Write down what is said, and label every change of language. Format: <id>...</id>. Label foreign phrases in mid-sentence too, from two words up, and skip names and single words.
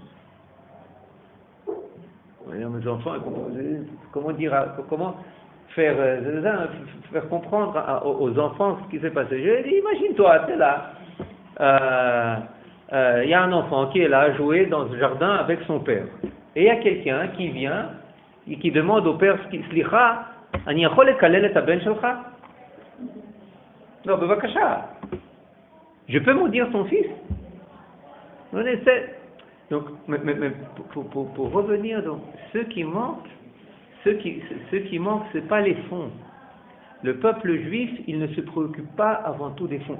<fr>Mes enfants, comment faire comprendre aux enfants ce qui s'est passé? Je lui ai dit, imagine-toi, tu es là, il y a un enfant qui est là à jouer dans ce jardin avec son père. Et il y a quelqu'un qui vient et qui demande au père,</fr> <he>סליחה, אני יכול לקלל את הבן שלך?</he> <fr>Non, bevakasha. Je peux maudire ton fils? On essaie. Donc, mais pour revenir, donc, ce qui manque, c'est pas les fonds. Le peuple juif, il ne se préoccupe pas avant tout des fonds.</fr>